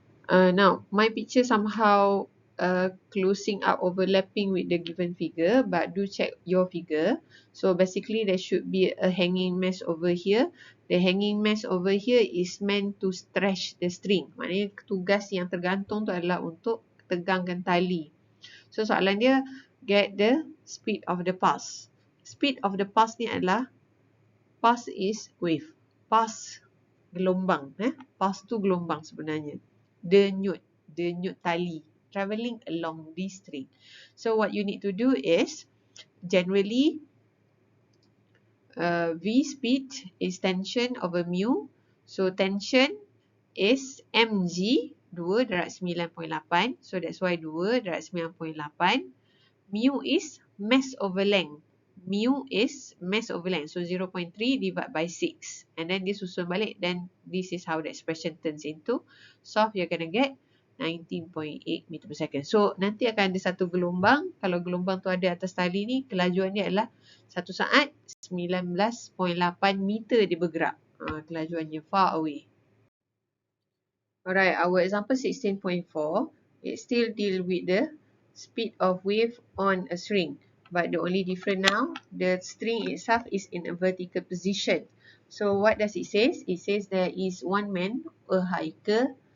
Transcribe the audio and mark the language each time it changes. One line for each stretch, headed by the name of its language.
English: Now, my picture somehow closing up, overlapping with the given figure. But do check your figure. So, basically, there should be a hanging mass over here. The hanging mass over here is meant to stretch the string.
Malay: Maknanya tugas yang tergantung tu adalah untuk tegangkan tali.
English: So
Malay: soalan dia,
English: get the speed of the pulse. Speed of the pulse
Malay: ni adalah,
English: pulse is wave.
Malay: Pulse gelombang. Pulse tu gelombang sebenarnya. Denyut tali.
English: Travelling along this string. So what you need to do is, generally, V speed is tension over mu. So tension is mg, 2 darab 9.8. So that's why 2 darab 9.8. Mu is mass over length. Mu is mass over length. So 0.3 divided by 6. And then this
Malay: susun balik.
English: Then this is how the expression turns into. Solve, you're going to get 19.8 meter per second.
Malay: So nanti akan ada satu gelombang. Kalau gelombang tu ada atas tali ni, kelajuan dia adalah satu saat 19.8 meter dia bergerak.
English: Kelajuannya far away. Alright, our example 16.4, it still deal with the speed of wave on a string. But the only difference now, the string itself is in a vertical position. So what does it say? It says there is one man, a hiker.